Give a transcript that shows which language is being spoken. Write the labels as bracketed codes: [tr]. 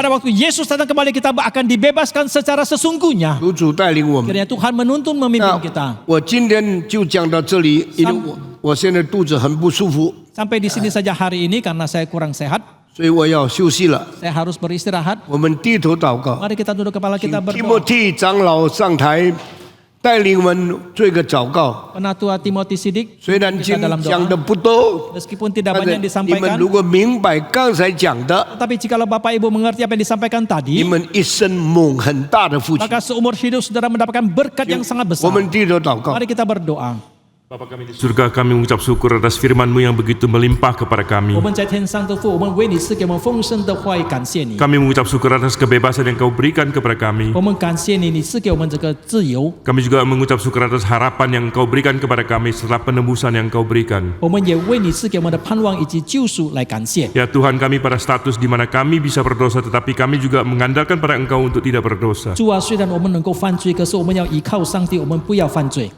[id] Pada waktu Yesus datang kembali, kita akan dibebaskan secara sesungguhnya. [zh] 求主带领我们。 [id] Kiranya Tuhan menuntun memimpin kita. [zh] 我今天就讲到这里，因为我现在肚子很不舒服， [id] Sampai di sini saja hari ini karena saya kurang sehat. [zh] 所以我要休息了。 [id] Saya harus beristirahat. [zh] 我们低头祷告， [id] Mari kita duduk kepala [zh] 请 [id] kita [zh] 提摩 [id] berdoa. [zh] 替长老上台带领我们做一个祷告。 [id] Penatua Timothy Sidik, [zh] 虽然 [id] kita [zh] 今 [id] dalam [zh] 讲 [id] doa. [zh] 的不多， [id] Meskipun tidak [zh] 但 [id] banyak [zh] 是你们 [id] disampaikan, [zh] 如果明白刚才讲的， [id] tetapi jikalau Bapak Ibu mengerti apa yang disampaikan [zh] 你 [id] tadi, [zh] 们一生蒙很大的福气。 [id] maka seumur hidup saudara mendapatkan berkat yang sangat [zh] 我 [id] besar. [zh] 们低头祷告， [id] Mari kita berdoa. Bapa kami di surga, kami mengucap syukur atas firman-Mu yang begitu melimpah kepada kami. [zh] 我们在天上的父，我们为你赐给我们丰盛的话语，感谢你。 [id] Kami mengucap syukur atas kebebasan yang Kau berikan kepada kami. [zh] 我们感谢你，你赐给我们这个自由。 [id] Kami juga mengucap syukur atas harapan yang Kau berikan kepada kami setelah penebusan yang Kau berikan. [zh] 我们也为你赐给我们的盼望以及救赎来感谢。 [id] Ya Tuhan, kami pada status di mana kami bisa berdosa, tetapi kami juga mengandalkan pada Engkau untuk tidak berdosa. [zh] 主啊，虽然我们能够犯罪，可是我们要依靠上帝，我们不要犯罪。